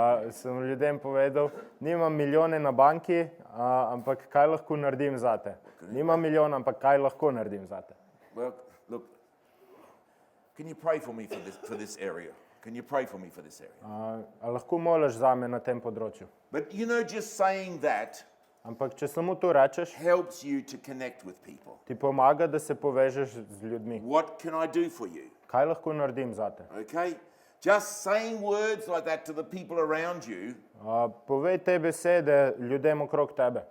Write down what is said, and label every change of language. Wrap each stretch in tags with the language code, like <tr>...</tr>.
<sl>Sem ljudem povedal, nimam milijone na banki, ampak kaj lahko naredim zate? Nimam milijona, ampak kaj lahko naredim zate?</sl> <en>Well, look, can you pray for me for this area? Can you pray for me for this area?</en> <sl>A lahko moliš zame na tem področju?</sl> <en>But you know, just saying that</en> <sl>Ampak če samo to rečeš,</sl> <en>helps you to connect with people.</en> <sl>ti pomaga, da se povežeš z ljudmi.</sl> <en>What can I do for you?</en> <sl>Kaj lahko naredim zate?</sl> <en>Okay? Just saying words like that to the people around you</en> <sl>Povej te besede ljudem okrog tebe</sl>